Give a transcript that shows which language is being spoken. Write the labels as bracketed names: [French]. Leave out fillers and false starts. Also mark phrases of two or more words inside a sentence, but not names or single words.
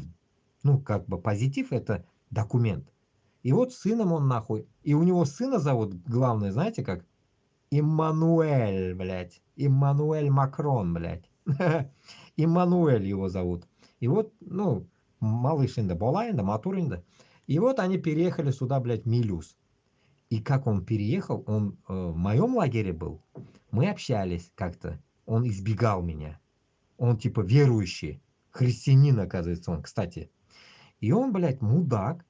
[Russian] Ну, как бы позитив это документ. И вот с сыном он нахуй. И у него сына зовут, главное, знаете как? Иммануэль, блядь. Иммануэль Макрон, блядь. Иммануэль его зовут. И вот, ну, малыш инда, [Tatar] бола инда, матур инда. [Russian] И вот они переехали сюда, блядь, Милюс. И как он переехал, он в моем лагере был. Мы общались как-то. Он избегал меня. Он типа верующий. Христианин, оказывается, он, кстати. И он, блядь, мудак.